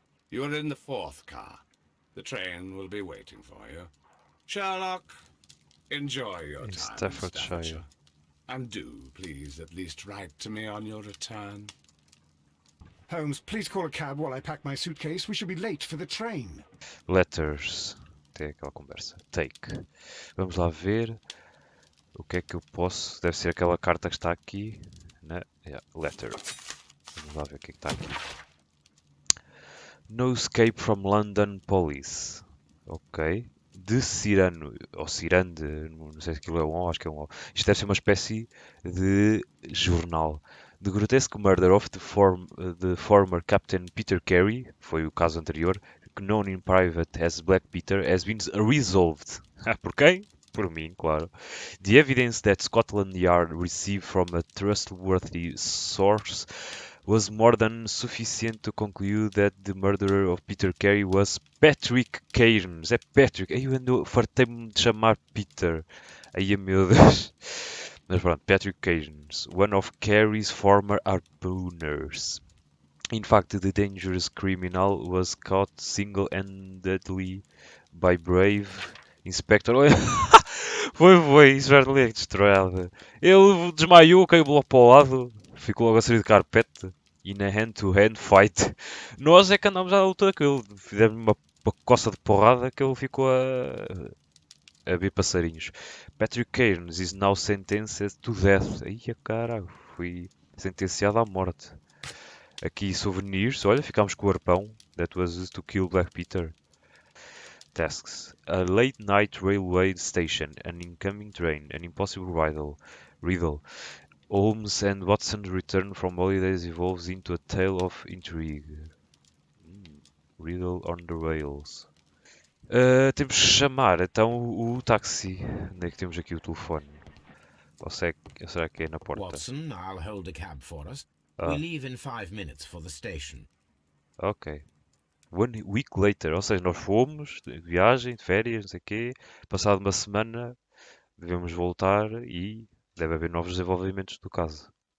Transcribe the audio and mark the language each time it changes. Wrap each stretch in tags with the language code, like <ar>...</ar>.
<en>You are in the 4th car. The train will be waiting for you. Sherlock, enjoy your In time Staffordshire. in Staffordshire. And do, please, at least write to me on your return. Holmes, please call a cab while I pack my suitcase. We should be late for the train.</en> <pt>Letters. Tem aquela conversa. Take. Vamos lá ver o que é que eu posso. Deve ser aquela carta que está aqui. Né?</pt> <en>Yeah, letter.</en> <pt>Vamos lá ver o que é que está aqui.</pt> <en>No escape from London police.</en> <pt>Ok. De Cirano. Ou Cirande. Não sei se aquilo é um O, acho que é um O. Isto deve ser uma espécie de jornal.</pt> <en>The grotesque murder of the former Captain Peter Carey,</en> <pt>foi o caso anterior,</pt> <en>known in private as Black Peter, has been resolved.</en> <pt>Por quem? Por mim, claro.</pt> <en>The evidence that Scotland Yard received from a trustworthy source was more than sufficient to conclude that the murderer of Peter Carey was Patrick Cairns.</en> <pt>É Patrick. Aí eu fartei-me de chamar Peter. Aí, meu Deus. Mas pronto,</pt> <en>Patrick Cairns, one of Carey's former harpooners. In fact, the dangerous criminal was caught single-handedly by brave Inspector.</en> <pt>Foi, isso já é destroyado. Ele desmaiou, caiu logo para o lado, ficou logo a sair de carpete. E na hand-to-hand fight, nós é que andámos à luta daquele. Fizemos uma coça de porrada que ele ficou a ver passarinhos.</pt> <en>Patrick Cairns is now sentenced to death.</en> <pt>Ai, caralho, fui sentenciado à morte. Aqui souvenirs, olha, ficámos com o arpão.</pt> <en>That was used to kill Black Peter. Tasks. A late night railway station, an incoming train, an impossible riddle. Holmes and Watson's return from holidays evolves into a tale of intrigue. Riddle on the rails.</en> <pt>Temos que chamar então o táxi. Onde é que temos aqui o telefone? Ou será que é na porta?</pt> <en>Watson, I'll hold a cab for us. Ah. We leave in 5 minutes for the station. Ok. 1 week later,</en> <pt>ou seja, nós fomos de viagem, de férias, não sei o quê. Passado uma semana, devemos voltar e deve haver novos desenvolvimentos do caso.</pt>